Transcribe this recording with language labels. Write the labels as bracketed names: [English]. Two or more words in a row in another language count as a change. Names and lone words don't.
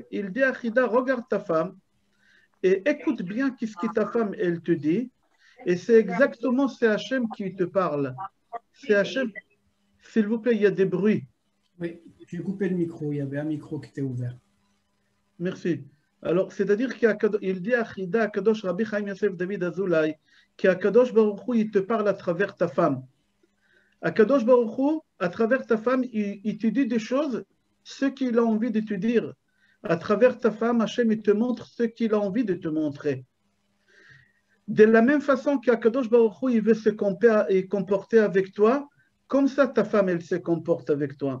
[French] Il dit à Chida, regarde ta femme et écoute bien qu'est-ce que ta femme, elle te dit. Et c'est exactement, c'est Hachem qui te parle. C'est Hachem. S'il vous plaît, il y a des bruits. Oui, j'ai coupé le micro. Il y avait un micro qui était ouvert. Merci. Alors, c'est-à-dire qu'il dit à Chida, à Kadosh Rabbi Chaim Yosef David Azoulay, qu' [Hebrew] הקדוש ברוך הוא, [French] il te parle à travers ta femme. [Hebrew] הקדוש ברוך הוא, [French] à travers ta femme, il te dit des choses, ce qu'il a envie de te dire. À travers ta femme, Hachem, il te montre ce qu'il a envie de te montrer. De la même façon qu' [Hebrew] הקדוש ברוך הוא, [French] il veut se comporter avec toi, comme ça ta femme, elle se comporte avec toi.